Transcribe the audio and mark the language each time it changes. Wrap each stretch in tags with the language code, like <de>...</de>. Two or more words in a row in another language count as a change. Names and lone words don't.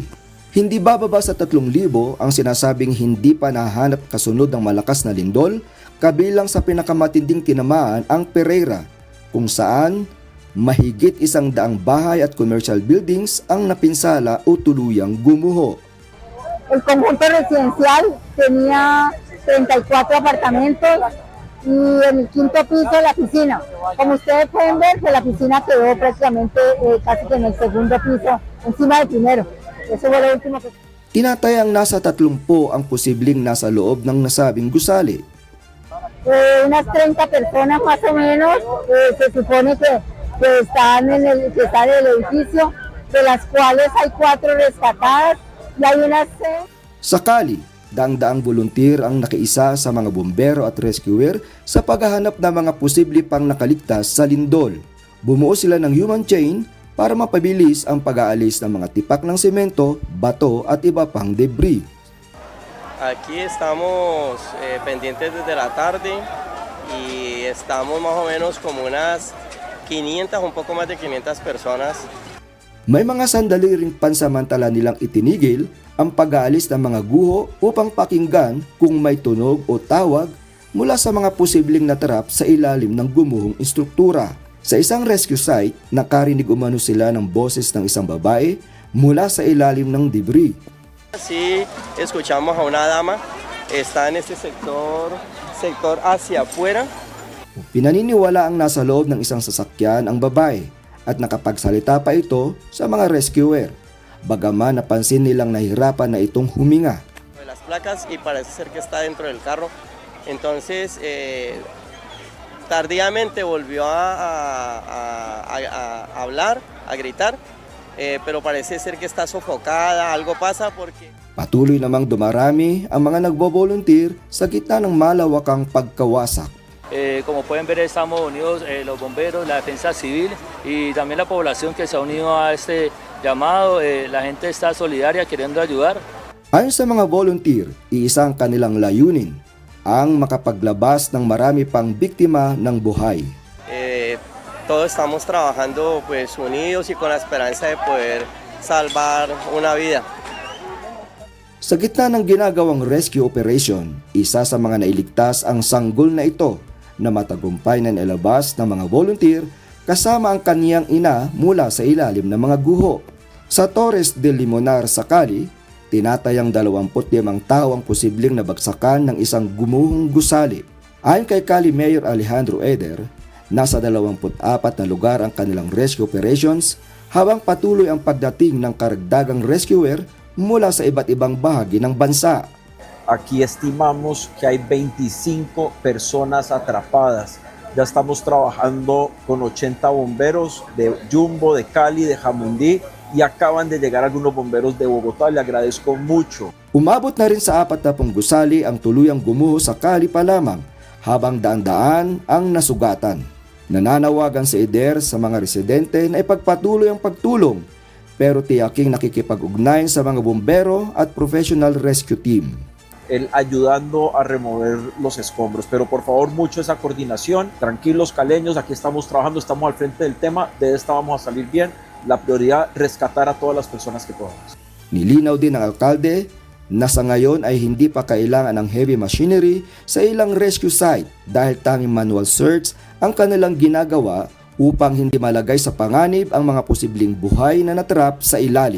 <tl>Hindi bababa sa 3,000 ang sinasabing hindi pa nahanap kasunod ng malakas na lindol, kabilang sa pinakamatinding tinamaan ang Pereira, kung saan mahigit 100 bahay at</tl> <en>commercial buildings</en> <tl>ang napinsala o tuluyang gumuho.</tl> <es>El conjunto residencial tenía 34 apartamentos y en el quinto piso la piscina. Como ustedes pueden ver, pues la piscina quedó prácticamente casi que en el segundo piso, encima del primero. Eso fue lo último que...</es> <tl>Tinatayang nasa 30 ang posibleng nasa loob ng nasabing gusali.</tl> <es>Unas 30 personas más o menos se supone que están en el edificio, de las cuales hay 4 rescatadas y hay unas 6.</es> <tl>Sakali, daang-daang volunteer ang nakiisa sa mga bombero at rescuer sa paghahanap ng mga posible pang nakaligtas sa lindol. Bumuo sila ng human chain para mapabilis ang pag-aalis ng mga tipak ng semento, bato at iba pang debris.</tl> <es>Aquí estamos pendientes desde la tarde y estamos más o menos como unas 500, un poco más de 500 personas.</es> <tl>May mga sandali ring pansamantala nilang itinigil ang pag-aalis ng mga guho upang pakinggan kung may tunog o tawag mula sa mga posibleng natrap sa ilalim ng gumuhong istruktura. Sa isang</tl> <en>rescue site,</en> <tl>nakarinig umano sila ng boses ng isang babae mula sa ilalim ng debris.</tl> <es>Sí, escuchamos a una dama, está en este sector hacia afuera.</es> <tl>Pinaniniwala ang nasa loob ng isang sasakyan ang babae at nakapagsalita pa ito sa mga rescuer. Bagaman napansin nilang nahirapan na itong huminga.</tl> <es>Las placas y parece ser que está dentro del carro. Entonces, tardíamente volvió a hablar, a gritar, pero parece ser que está sofocada, algo pasa porque...</es> <tl>Patuloy namang dumarami ang mga nagbo-volunteer sa gitna ng malawakang pagkawasak.</tl> <es>Como pueden ver, estamos unidos los bomberos, la defensa civil y también la población que se ha unido a este llamado. La gente está solidaria queriendo ayudar.</es> <tl>Ayon sa mga volunteer, iisang kanilang layunin ang makapaglabas ng marami pang biktima ng buhay.</tl> <es>Todos estamos trabajando pues unidos y con la esperanza de poder salvar una vida.</es> <tl>Sa gitna ng ginagawang</tl> <en>rescue operation,</en> <tl>isa sa mga nailigtas ang sanggol na ito na matagumpay na nailabas ng mga volunteer kasama ang kaniyang ina mula sa ilalim ng mga guho. Sa Torres del Limonar, Sakali, tinatayang 25 tao ang posibleng nabagsakan ng isang gumuhong gusali. Ayon kay Cali Mayor Alejandro Eder, nasa 24 na lugar ang kanilang</tl> <en>rescue operations</en> <tl>habang patuloy ang pagdating ng karagdagang rescuer mula sa iba't ibang bahagi ng bansa.</tl> <es>Aquí estimamos que hay 25 personas atrapadas. Ya estamos trabajando con 80 bomberos de Jumbo, de Cali, de Jamundí y acaban de llegar algunos bomberos de Bogotá. Le agradezco mucho.</es> <tl>Umabot na rin sa 40 gusali ang tuluyang gumuho sa Cali pa lamang habang daan-daan ang nasugatan. Nananawagan si Eder sa mga residente na ipagpatuloy ang pagtulong pero tiyaking nakikipag-ugnayan sa mga bombero at</tl> <en>professional rescue team.</en> <es>Él ayudando a remover los escombros, pero por favor mucho esa coordinación, tranquilos caleños, aquí estamos trabajando, estamos al frente del tema, de esta vamos a salir bien, la prioridad rescatar a todas las personas que podamos.</es> <tl>Nilinaw din ng alkalde na sa ngayon ay hindi pa kailangan ng</tl> <en>heavy machinery</en> <tl>sa ilang</tl> <en>rescue site</en> <tl>dahil tanging</tl> <en>manual search</en> <tl>ang kanilang ginagawa upang hindi malagay sa panganib ang mga posibleng buhay na natrap sa ilalim.</tl>